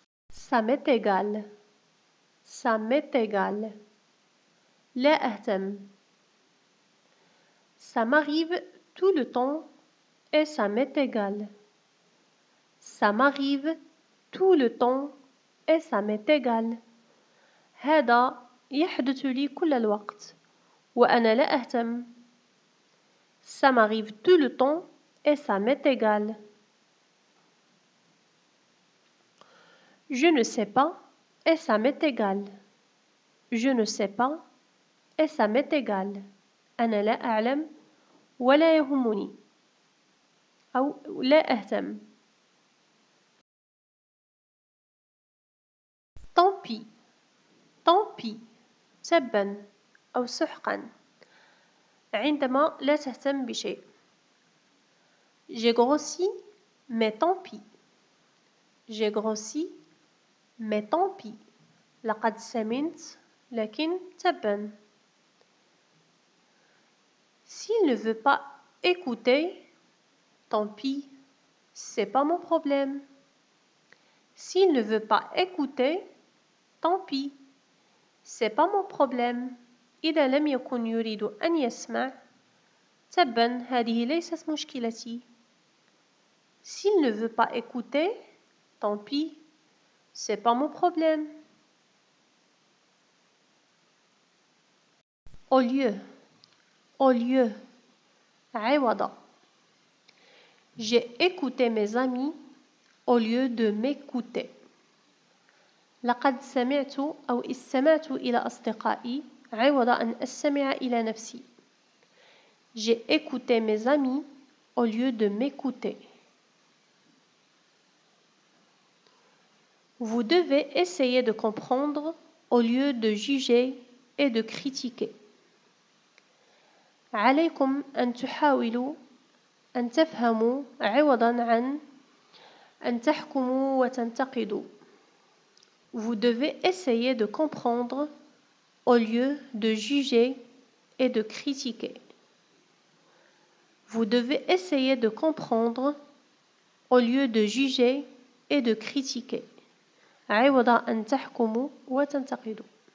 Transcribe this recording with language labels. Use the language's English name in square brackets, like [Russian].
[French] Ça m'est égal. Ça m'est égal. [Arabic] لا أهتم. [French] Ça m'arrive tout le temps et ça m'est égal. Ça m'arrive tout le temps et ça m'est égal. [Arabic] هذا يحدث لي كل الوقت وأنا لا أهتم. [French] Ça m'arrive tout le temps et ça m'est égal. Je ne sais pas et ça m'est égal. Je ne sais pas et ça m'est égal. [Arabic] أنا لا أعلم ولا يهمني أو لا أهتم. [French] Tant pis. Tant pis. [Arabic] تبا أو سحقا. عندما لا تهتم بشيء. [French] J'ai grossi, mais tant pis. J'ai grossi, mais tant pis. [Arabic] لقد سمنت, لكن تبا. [French] S'il ne veut pas écouter, tant pis, c'est pas mon problème. S'il ne veut pas écouter, tant pis, c'est pas mon problème. [Arabic] إذا لم يكن يريد أن يسمع, تبا هذه ليست مشكلتي. [French] S'il ne veut pas écouter, tant pis, c'est pas mon problème. Au lieu, [Arabic] عوض. [French] J'ai écouté mes amis au lieu de m'écouter. [Arabic] لقد سمعت أو استمعت إلى أصدقائي عوض أن أستمع إلى نفسي. [French] J'ai écouté mes amis au lieu de m'écouter. Vous devez essayer de comprendre au lieu de juger et de critiquer. [Arabic] عليكم أن تحاولوا أن تفهموا عوضاً عن أن تحكموا وتنتقدوا. [French] Vous devez essayer de comprendre au lieu de juger et de critiquer. Vous devez essayer de comprendre au lieu de juger et de critiquer. [Arabic] عوض أن تحكموا وتنتقدوا.